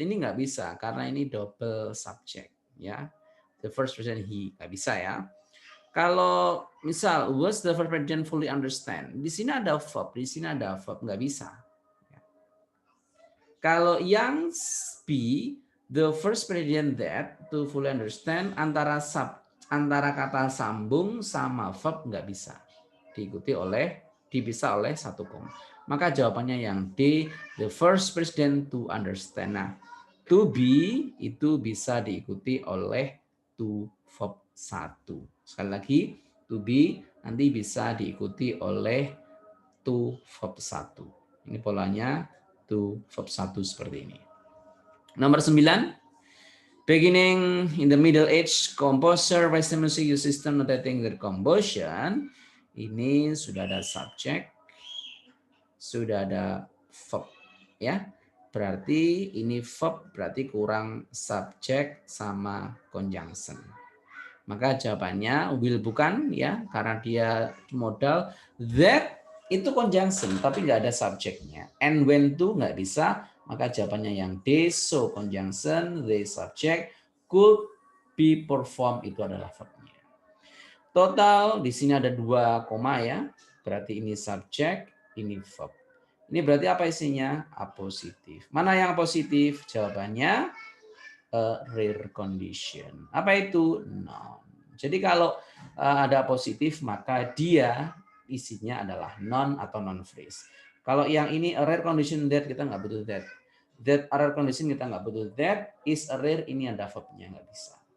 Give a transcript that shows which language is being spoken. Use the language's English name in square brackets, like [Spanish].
[Indonesian] Ini nggak bisa karena ini double subject ya. [English] The first person he [Indonesian] nggak bisa ya. Kalau misal [English] was the first person fully understand. [Indonesian] Di sini ada verb, di sini ada verb, nggak bisa. Kalau yang B, [English] the first person that to fully understand, [Indonesian] antara kata sambung sama verb nggak bisa dipisah oleh satu koma. Maka jawabannya yang D, [English] the first person to understand. [Indonesian] Nah, to be itu bisa diikuti oleh to verb 1. Sekali lagi, to be nanti bisa diikuti oleh to verb 1. Ini polanya to verb 1 seperti ini. Nomor 9. [English] Beginning in the Middle Age, composer Western music use system notating their composition. [Indonesian] Ini sudah ada subject, sudah ada verb, ya. Berarti ini verb, berarti kurang subject sama conjunction. Maka jawabannya will bukan ya, karena dia modal that itu conjunction tapi nggak ada subjeknya. [English] And when to [Indonesian] nggak bisa, maka jawabannya yang [English] D, so conjunction the subject could be performed [Indonesian] itu adalah verbnya. Total di sini ada 2 koma ya. Berarti ini subjek, ini verb. Ini berarti apa isinya? Apositif. Mana yang positif? Jawabannya rare condition. Apa itu? Noun. Jadi kalau ada positif maka dia isinya adalah non atau non phrase. Kalau yang ini [English] a rare condition that [Indonesian] kita nggak butuh that. [English] That a rare condition [Indonesian] kita nggak butuh [English] that. Is a rare [Indonesian] ini ada verbnya nggak bisa.